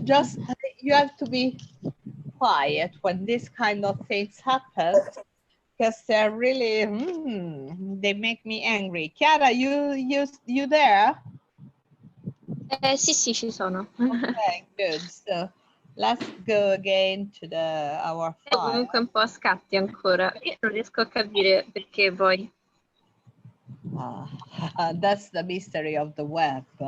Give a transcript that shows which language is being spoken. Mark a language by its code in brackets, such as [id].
[en] Just you have to be quiet when this kind of things happen, because they're really they make me angry. Chiara, you there? [it] Sì, sì, ci sono. [en] Okay, good. So Let's go again to our file. [it] Comunque un po' a scatti ancora. Io non riesco a capire perché poi. [en] That's the mystery of the web.